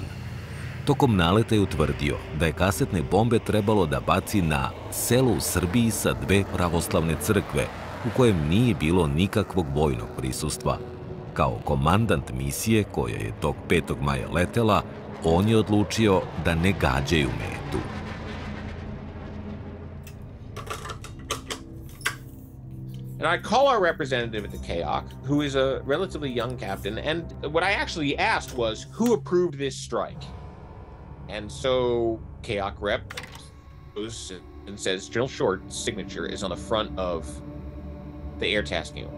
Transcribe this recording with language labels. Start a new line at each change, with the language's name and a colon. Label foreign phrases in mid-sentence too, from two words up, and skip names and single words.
Serbian: Tokom naleta je utvrdio da je kasetne bombe trebalo da baci na selo u Srbiji sa 2 pravoslavne crkve, u kojem nije bilo nikakvog vojnog prisustva. Kao komandant misije koja je tog 5. maja letela, on je odlučio da ne gađaju metu.
English: And I call our representative at the KAOC, who is a relatively young captain, and what I actually asked was, who approved this strike? And so KAOC rep goes and says General Short's signature is on the front of the air tasking order.